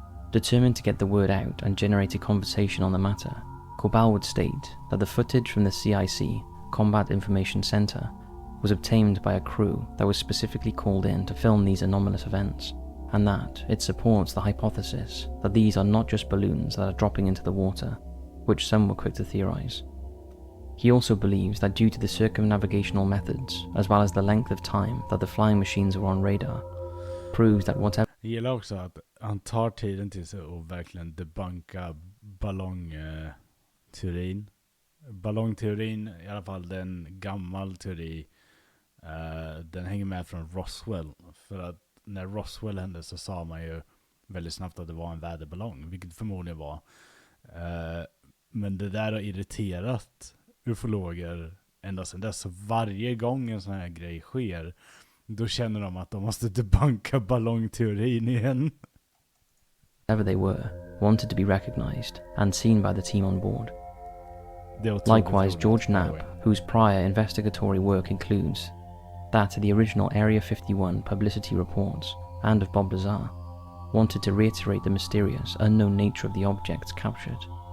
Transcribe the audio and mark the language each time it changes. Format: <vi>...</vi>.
<en>Determined to get the word out and generate a conversation on the matter, Korbel would state that the footage from the CIC, Combat Information Center, was obtained by a crew that was specifically called in to film these anomalous events, and that it supports the hypothesis that these are not just balloons that are dropping into the water, which some were quick to theorize. He also believes that due to the circumnavigational methods, as well as the length of time that the flying machines were on radar, proves that whatever.</en> <sv>Jag gillar också att han tar tiden till sig och verkligen debunka ballongteorin. Ballongteorin, i alla fall den gammal teori, den hänger med från Roswell. För att när Roswell hände så sa man ju väldigt snabbt att det var en väderballong, vilket förmodligen var. Men det där har irriterat ufologer ända sedan dess. Så varje gång en sån här grej sker, då känner de att de måste debunka ballongteorin igen.</sv> <en>Whatever they were, wanted to be recognized and seen by the team on board. Likewise, George Knapp, whose prior investigatory work includes that of the original Area 51 publicity reports and of Bob Lazar, wanted to reiterate the mysterious, unknown nature of the objects captured.</en>